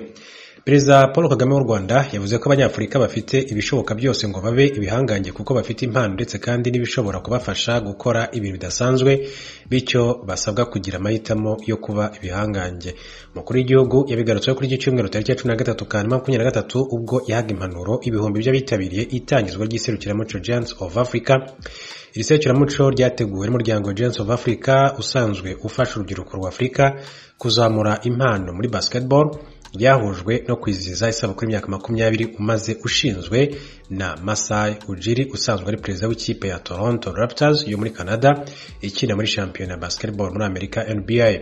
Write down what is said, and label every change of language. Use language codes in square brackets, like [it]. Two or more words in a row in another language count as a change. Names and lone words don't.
[rw] Perezida Paul Kagame w'u Rwanda yavuze ko abanyafurika bafite ibishoboka byose ngo babe ibihangange kuko bafite impano ndetse kandi n'ibishobora kubafasha gukora ibintu bidasanzwe, bityo basabwa kugira amahitamo yo kuba ibihangange. Umukuru w'igihugu yabigarutseho kuri iki cyumweru tariki ya 13 Kanama 2023 ubwo yahaga impanuro ibihumbi by'abitabiriye itangizwa ry'iserukiramuco Giants of Africa. Iri serukiramuco ryateguwe n'umuryango Giants of Africa usanzwe ufasha urubyiruko rwa Afurika kuzamura impano muri basketball, ryahujwe no kwizihiza isabukuru y'imyaka 20 umaze ushinzwe na Masai Ujiri usanzwe ari perezida w'ikipe ya Toronto Raptors yo muri Canada ikina muri shampiyona ya basketball muri Amerika NBA.